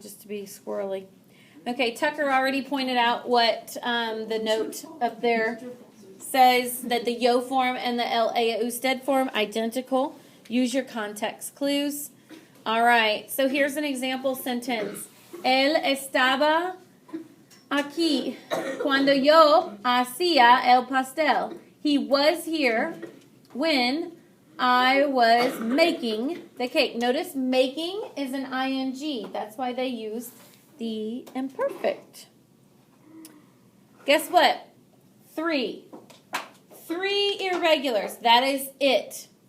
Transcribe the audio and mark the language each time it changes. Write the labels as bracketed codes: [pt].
[en] Just to be squirrely. Okay, Tucker already pointed out what the note up there says, that the yo form and the la usted form identical. Use your context clues. All right, so here's an example sentence. [es] Él estaba aquí cuando yo hacía el pastel. [en] He was here when I was making the cake. Notice making is an ing. That's why they use the imperfect. Guess what? 3 irregulars. That is it.